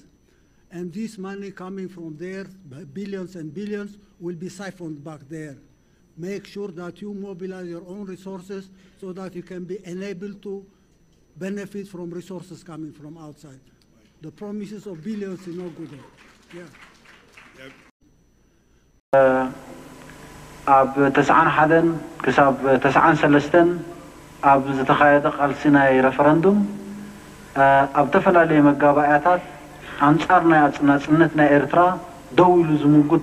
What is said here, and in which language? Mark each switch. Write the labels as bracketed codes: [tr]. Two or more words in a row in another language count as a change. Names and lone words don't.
[en] And this money coming from there, billions and billions, will be siphoned back there. Make sure that you mobilize your own resources so that you can be enabled to benefit from resources coming from outside. The promises of billions is no good. Yeah. [ti] ኣብ 91 ክሳብ 93 ኣብ ዝተኻየደ ቃልሲ ናይ ረፈረንዱም ኣብ ተፈላለየ መጋባእያታት አንጻር ናይ አጽናጽነት ናይ ኤርትራ ደው ኢሉ ዝምጉት